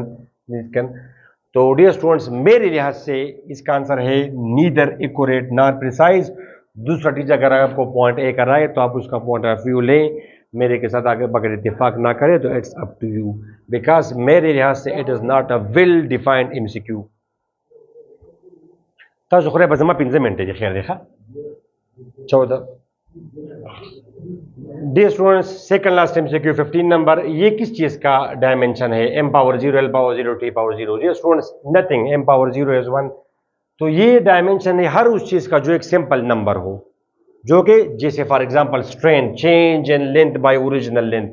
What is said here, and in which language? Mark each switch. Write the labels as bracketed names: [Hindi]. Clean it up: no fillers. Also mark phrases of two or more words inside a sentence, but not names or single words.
[Urdu] तो [English] dear students, [Urdu] میرے لحاظ سے اس کا آنسر ہے [English] neither accurate nor precise. [Urdu] دوسرا ٹیچر اگر آپ کو پوائنٹ اے کرائے تو آپ اس کا [English] point of view [Urdu] لیں، میرے کے ساتھ آگے اگر اتفاق نہ کرے تو [English] it's up to you, because [Urdu] میرے لحاظ سے [English] it is not a well defined MCQ. [Pashto] تاسو خو به زما 15 منټه دي خیر دی ښه 14 [English] dear students, second last MCQ [Urdu] 15 نمبر، یہ کس چیز کا ڈائمینشن ہے, [English] m power 0, l power 0, t power 0. dear students, nothing, m power 0 is 1, [Urdu] تو یہ ڈائمینشن ہے ہر اس چیز کا جو ایک سمپل نمبر ہو، جو کہ جیسے [English] for example strain, change in length by original length.